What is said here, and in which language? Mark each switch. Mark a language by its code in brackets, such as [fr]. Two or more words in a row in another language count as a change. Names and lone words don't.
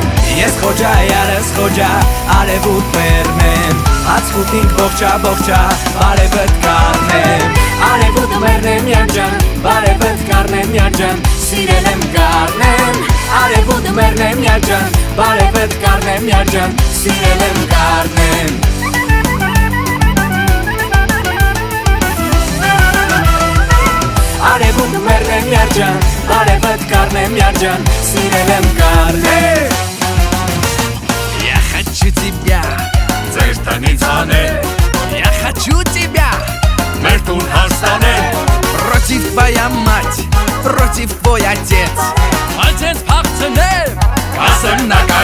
[hy] Ես խոջա, յարս խոջա, արևուդ մերնեմ Ացկուտինք բողջա, բողջա, բարևըտ կարնեմ Արևուդ մերնեմ յանջան, բարևըտ կարնեմ յանջան Սիրել եմ կարնեմ, արևուդ մերնեմ յանջան Բարևըտ կարնեմ յանջան, սիրել եմ կարնեմ Արևուդ մերնեմ յանջան, բարևըտ կարնեմ յանջան Սիրել եմ կարնեմ [ru] Я хочу тебя [hy] Ձեր տնից անել, [ru] Я хочу тебя [hy] մեր տուն հաստանել [ru] Против твоя мать, против твой отец [hy] Անցենց փախցնել, ասեմ նականեց